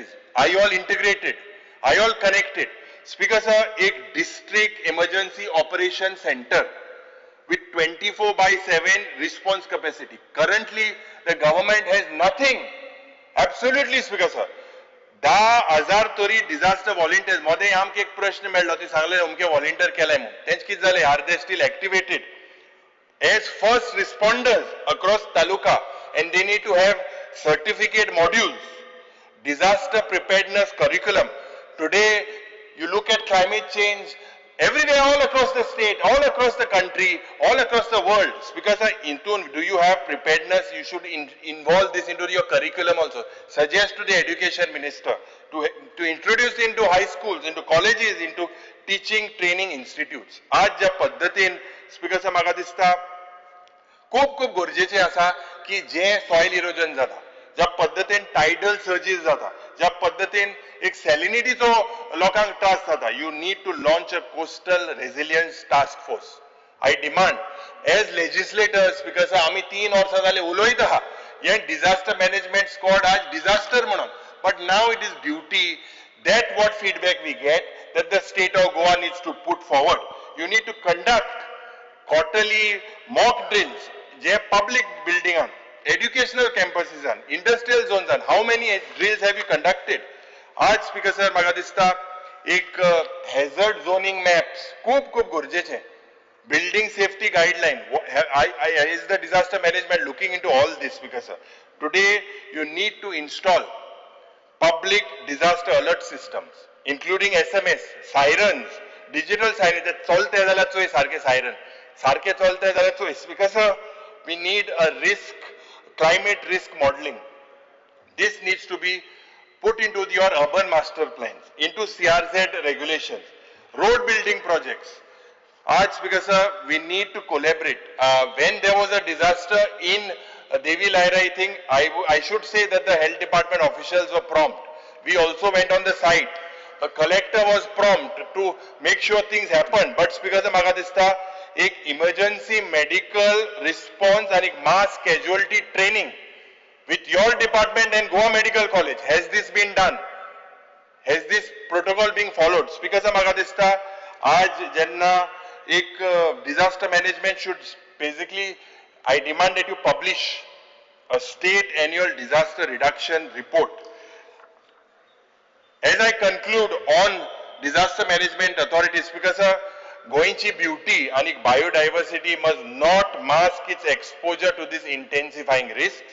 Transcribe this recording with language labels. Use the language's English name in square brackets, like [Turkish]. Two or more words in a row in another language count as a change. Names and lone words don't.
[English] Are you all integrated? Are you all connected? Speaker sir, a district emergency operation center with 24/7 response capacity. Currently, the government has nothing. Absolutely, Speaker sir. 10,000 तरी disaster volunteers. [Konkani] मोदे आमके एक प्रश्न मेळ्ळो ती सांगले उमके volunteer केलाय म्हणून. तेंच कित जाले? [English] Are they still activated as first responders across taluka, and they need to have certificate modules, disaster preparedness curriculum. Today, you look at climate change everywhere, all across the state, all across the country, all across the world. Because do you have preparedness? You should involve this into your curriculum also. Suggest to the education minister to introduce into high schools, into colleges, into teaching training institutes. [Konkani] आज ज्या पद्धतीन स्पीकर साहेब म्हाका दिसता खूप गरजेचें आसा की जे [English] soil erosion [Konkani] जाता, ज्या पद्धतीन [English] tidal surges [Konkani] जाता, ज्या पद्धतीन एक सॅलिनिटीचो लोकांक त्रास जाता, [English] you need to launch a coastal resilience task force. I demand as legislators, because [Konkani] आम्ही 3 वर्सां जाले उलयत आहा हे [English] disaster management squad आज disaster म्हणून, but now it is duty that what feedback we get that the state of Goa needs to put forward. You need to conduct quarterly mock drills, जे public building on, educational campuses on, industrial zones on. How many drills have you conducted? [Konkani] आज [English] Speaker sir [Konkani] म्हाका दिसता एक [English] hazard zoning maps [Konkani] खूप गरजेचे. [English] Building safety guideline. Is the disaster management looking into all this, Speaker sir? Today you need to install public disaster alert systems, including SMS, sirens, digital sirens. [Konkani] That चलते जाल्यार चोय सारखे siren, सारखे चलते जाल्यार चोय. [English] Speaker sir, we need a climate risk modeling. This needs to be put into your urban master plans, into CRZ regulations, road building projects. आज Speaker sir, we need to collaborate. When there was a disaster in Devi Laira, I think I should say that the health department officials were prompt. We also went on the site. The collector was prompt to make sure things happen. But Speaker sir, [Konkani] म्हाका दिसता [English] एक emergency medical response and एक mass casualty training with your department and Goa Medical College. Has this been done? Has this protocol being followed? Speaker sir, [Konkani] म्हाका दिसता आज जेन्ना एक [English] disaster management should basically, I demand that you publish a state annual disaster reduction report. As I conclude on disaster management authorities, Speaker sir, Goanchi beauty and biodiversity must not mask its exposure to these intensifying risks.